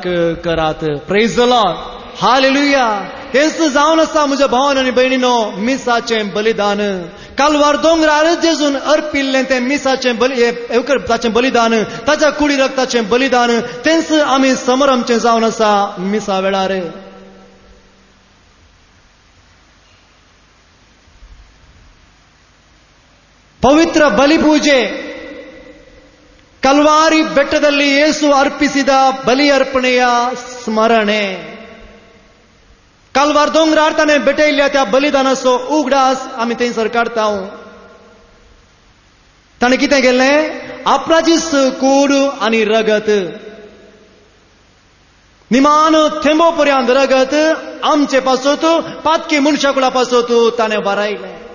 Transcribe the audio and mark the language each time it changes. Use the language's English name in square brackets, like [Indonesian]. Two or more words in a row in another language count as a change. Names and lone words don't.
[Konkani] करात. [English] praise the Lord. [Konkani] हालेलुया. हेच जावन आसा म्हज्या भावान आनी भयणीनो मिसाचें बलिदान. कालवार दोंगरार जेजून अर्पिल्लें तें मिसाचें बलिदान, ताच्या कुडी रक्ताचें बलिदान, तेंच आमी समरमचें जावन आसा मिसा वेळार. [Kannada] ಪವಿತ್ರ ಬಲಿಪೂಜೆ ಕಲ್ವಾರಿ ಬೆಟ್ಟದಲ್ಲಿ ಯೇಸು ಅರ್ಪಿಸಿದ ಬಲಿ ಅರ್ಪಣೆಯ ಸ್ಮರಣೆ. [Konkani] कालवार दोंगरार ताणें भेटयल्ल्या त्या बलिदानाचो उगडास आमी थंयसर काडटाव. ताणें कितें केलें? आपणाची कूड आनी रगत निमान थेंबो पर्यंत रगत आमचे पासत पातकी मनशा कुळा पासत ताणें भरायलें.